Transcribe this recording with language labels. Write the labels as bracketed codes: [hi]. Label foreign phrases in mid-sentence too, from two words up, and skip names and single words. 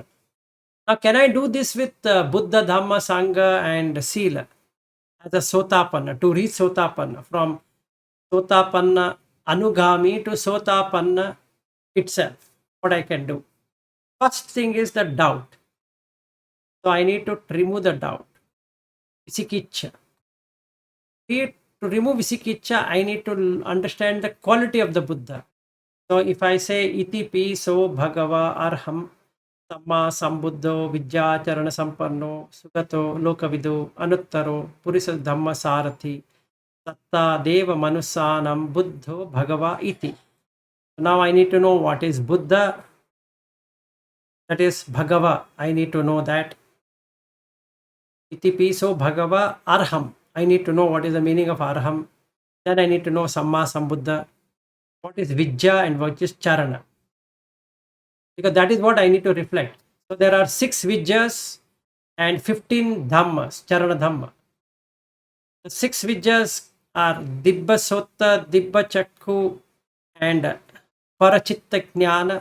[en] Now, can I do this with Buddha, Dhamma, Sangha, and Sila as a Sotapanna, to reach Sotapanna, from [pi] Sotapanna Anugami [en] to Sotapanna itself? What I can do? First thing is the doubt. So I need to remove the doubt. Visikiccha. To remove Visikiccha, I need to understand the quality of the Buddha. So if I say [pi] iti piso bhagava arham samma sambuddho vidyācarana sampanno sugato lokavidu anuttaro purisa dhamma sarathi satta deva manusanam buddho bhagava iti. [en] Now I need to know what is Buddha. That is Bhagava. I need to know that. [pi] Iti piso bhagava arham. [en] I need to know what is the meaning of arham. Then I need to know [pi] samma sambuddha. [en] What is Vidya and what is Charana? Because that is what I need to reflect. So there are 6 Vidyas and 15 Dhammas, [pi] Charana Dhamma. [en] The 6 Vidyas are [pi] Dibba Sota, Dibba Chakku, [en] and [pi] Parachitta Jnana.